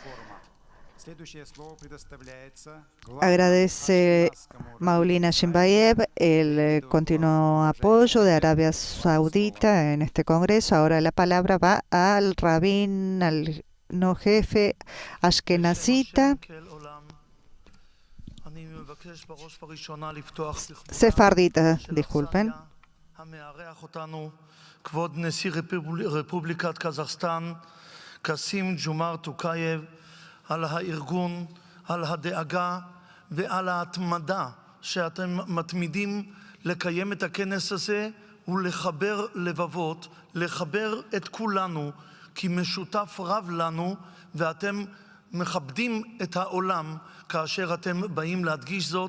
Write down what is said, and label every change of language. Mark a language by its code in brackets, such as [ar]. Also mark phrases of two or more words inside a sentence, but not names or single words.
[es] Agradece Maulina Shimbayev el continuo apoyo de Arabia Saudita en este congreso. Ahora la palabra va al rabín, no jefe ashkenazita sefardita, disculpen. [he] כבוד נשיא רפובליקת קזחסטן, קסים ג'ומאר טוקייב, על הארגון, על הדאגה ועל ההתמדה שאתם מתמידים לקיים את הכנס הזה ולחבר לבבות, לחבר את כולנו, כי משותף רב לנו ואתם מכבדים את העולם כאשר אתם באים להדגיש זאת.